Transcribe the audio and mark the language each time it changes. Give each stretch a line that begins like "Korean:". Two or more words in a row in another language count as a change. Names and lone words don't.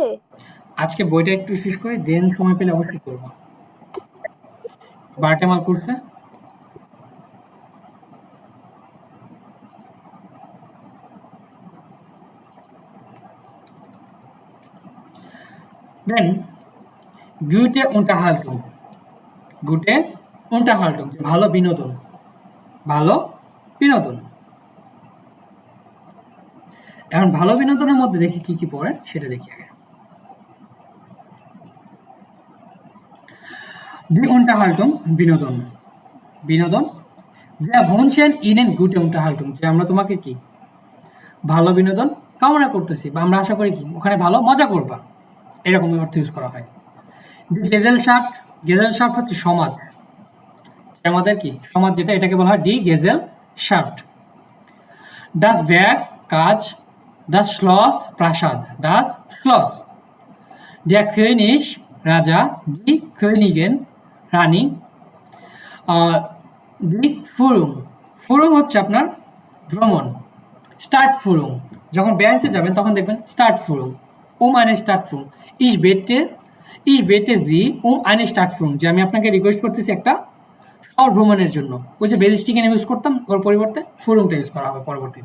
Bangla: আজকে বইটা একটু শেষ করে দেন সময় পেলে অবশ্যই করবো। বারটেমাল করছে।
German: Dann gute Unterhaltung, gute Unterhaltung,
Bangla: ভালো বিনোদন, ভালো বিনোদন। এখন ভালো বিনোদনের মধ্যে দেখি কি কি পড়ে সেটা দেখি আগে।
German: Die Unterhaltung,
Bangla: বিনোদন, বিনোদন।
German: Wir wünschen Ihnen gute Unterhaltung,
Bangla: যে আমরা তোমাকে কি ভালো বিনোদন কামনা করতেছি বা আমরা আশা করি কি ওখানে ভালো মজা করবা, এরকম অর্থ ইউজ করা হয়।
German: Die Gesellschaft,
Bangla: Gesellschaft হচ্ছে সমাজ, আমাদের কি সমাজ যেটা এটাকে বলা হয়
German: Die Gesellschaft। Das Werk, কাজ, das Schloss, প্রাসাদ, das Schloss। Der König, রাজা, die Königin, রানী। Die Führung, Führung
Bangla: হচ্ছে আপনার ভ্রমণ,
German: Stadt Führung,
Bangla: যখন বেড়াইতে যাবেন তখন দেখবেন
German: Stadt Führung, eine Stadtführung, ich bitte Sie eine Stadtführung,
Bangla: যে আমি আপনাকে রিকোয়েস্ট করতেছি একটা শহর ভ্রমণের জন্য। ওই যে বেজিস্টিকেন ইউজ করতাম ওর পরিবর্তে Führungটা ইউজ করা হবে পরবর্তীতে।